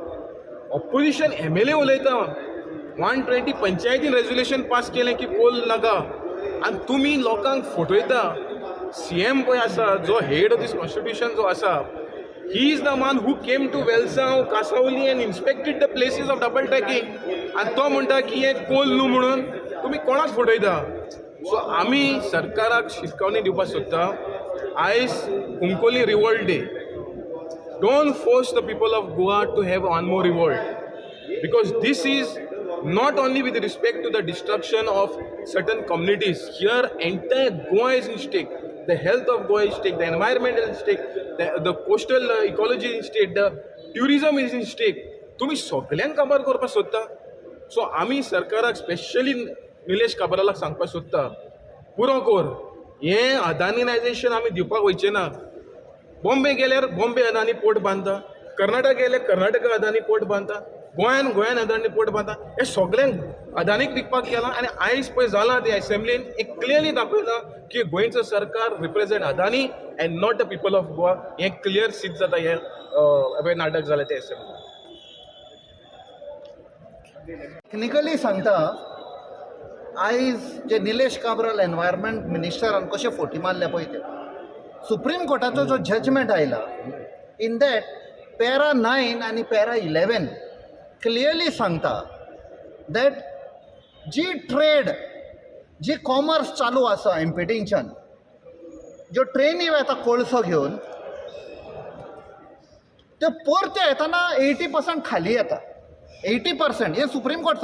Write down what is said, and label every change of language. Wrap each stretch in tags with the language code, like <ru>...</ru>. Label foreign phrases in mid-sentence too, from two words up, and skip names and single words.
<kok>ऑपोजिशन MLA उलयता 120 पंचायतीन रेजोल्युशन पास केलें की कोल नाका आनी तुमी लोकांक फटयता CM पळय आसा जो</kok> <en>head of this constitution</en> <kok>जो आसा</kok> <en>he is the man who came to</en> <kok>वेलसांव कासावली</kok> <en>and inspected the places of double tracking</en> <kok>आनी तो म्हणटा की हे कोल न्हू म्हणून तुमी कोणाक फटयता सो आमी सरकाराक शिटकावणी दिवपाक सोदता आयज कुंकोली</kok> <en>revolt day don't force the people of Goa to have one more revolt because this is not only with respect to the destruction of certain communities, here entire Goa is in stake, the health of Goa is stake, the environment is in stake, the coastal ecology is in stake, the tourism is in stake.</en> <kok>तुम्ही सगळ्यांक काबार करपाक सोदता सो आमी सरकाराक स्पेशली निलेश काब्रालाक सांगपाक सोदता पुरो कर हें अदानीनायजेशन आमी दिवपाक वयचे ना बॉम्बे गेल्यार बॉम्बे अदानी पोर्ट बांदता कर्नाटक गेल्यार कर्नाटका अदानी पोर्ट बांदता गोंयान अदानी पोर्ट बांदता हे सगळ्यांक अदानीक विकपाक केलां आनी आयज पळय जालां ते असेंब्लीन एक क्लियरली दाखयता की गोंयचो सरकार</kok> <en>represent Adani and not the people of Goa</en> <kok>हें क्लियर सिद्ध जाता हें नाटक जालें ते असेंब्लीन टेक्निकली सांगता आयज जे निलेश काब्राल एनवायरमेंट मिनिस्टरान कशे फोटी मारल्या पळय ते सुप्रीम कोर्टाचो जो जजमेंट आयला</kok> <en>in that para 9</en> <kok>आनी पॅरा 11 क्लियरली सांगता दॅट जी ट्रेड जी कॉमर्स चालू आसा एमपीटीच्यान ज्यो ट्रेनी येता कोळसो घेवन त्यो परत्यो येताना 80% खाली येता 80% हे सुप्रीम कोर्ट</kok>